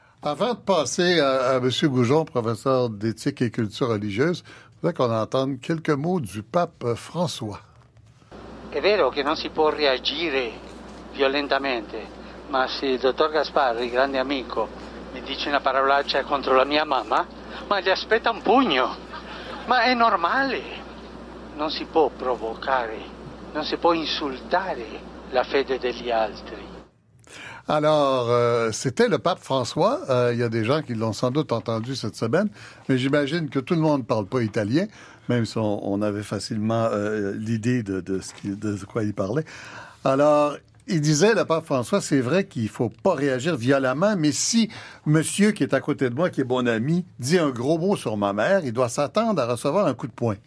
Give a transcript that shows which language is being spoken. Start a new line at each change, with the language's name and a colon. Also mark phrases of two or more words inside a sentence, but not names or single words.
French: Avant de passer à M. Goujon, professeur d'éthique et culture religieuse, je voudrais qu'on entende quelques mots du pape François.
Italian: È vero che non si può reagire violentemente, ma se il dottor Gasparri, grande amico, mi dice una parolaccia contro la mia mamma, ma gli aspetta un pugno. Ma è normale. Non si può provocare, non si può insultare la fede degli altri.
French: Alors, c'était le pape François. Il y a des gens qui l'ont sans doute entendu cette semaine, mais j'imagine que tout le monde ne parle pas italien, même si on avait facilement l'idée de quoi il parlait. Alors, il disait, le pape François, c'est vrai qu'il ne faut pas réagir violemment, mais si monsieur qui est à côté de moi, qui est bon ami, dit un gros mot sur ma mère, il doit s'attendre à recevoir un coup de poing.